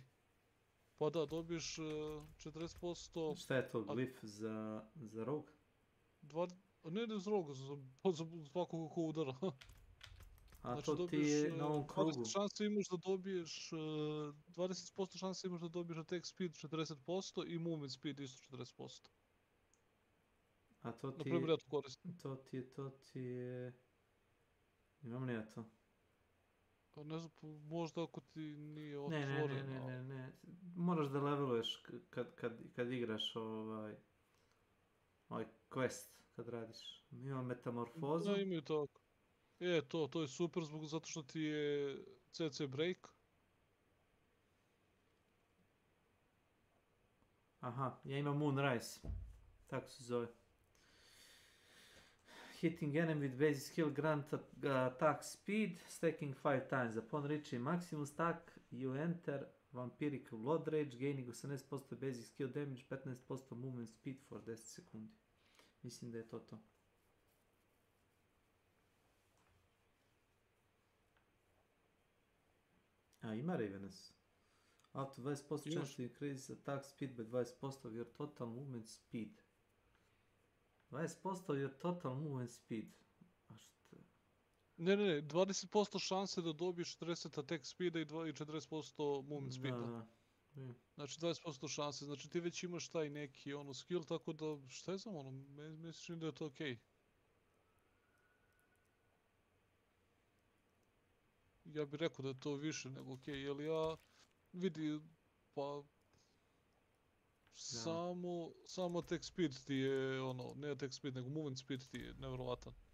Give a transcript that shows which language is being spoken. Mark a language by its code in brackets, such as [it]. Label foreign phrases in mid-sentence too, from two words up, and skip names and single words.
[bs] Pa da, dobiješ 40%... Šta je to, glif za rogue? Ne za rogue, za svakog ko udara. A to ti je na ovom krugu. 20% šanse imaš da dobiješ, 20% šanse imaš da dobiješ [en] attack speed [bs] 40% i [en] movement speed [bs] isto 40%. A to ti Naprimjer, ja to koristim. To ti je... Imam li ja to? Pa ne znam, možda ako ti nije otvoreno. Ne. Moraš da leveluješ kad igraš ovaj quest, kad radiš. Imam metamorfozu. Da, imaju tako. To je super zato što ti je [en] CC break. [bs] Aha, ja imam Moonrise. Tako se zove. [en] Hitting enemy with basic skill grant attack speed, stacking 5 times. Upon reaching maximum stack, you enter vampiric blood rage, gaining 18% basic skill damage, 15% movement speed for 10 sekundi. [bs] Mislim da je to. A, ima Ravenous. [en] Up to 20% chance to increase attack speed by 20% of your total movement speed. 20% of your total movement speed. [bs] A šta? Ne, 20% šanse da dobiješ 40 [en] attack speeda [bs] i 40% [en] movement speeda. [bs] Da. Znači 20% šanse, znači ti već imaš taj neki skill, tako da šta je znam mislim da je to okej. ja bih rekao da je to više nego okej, jer ja vidi, pa samo [en] attack speed [bs] ti je ono, ne [en] attack speed [bs] nego [en] movement speed [bs] ti je nevjerovatan.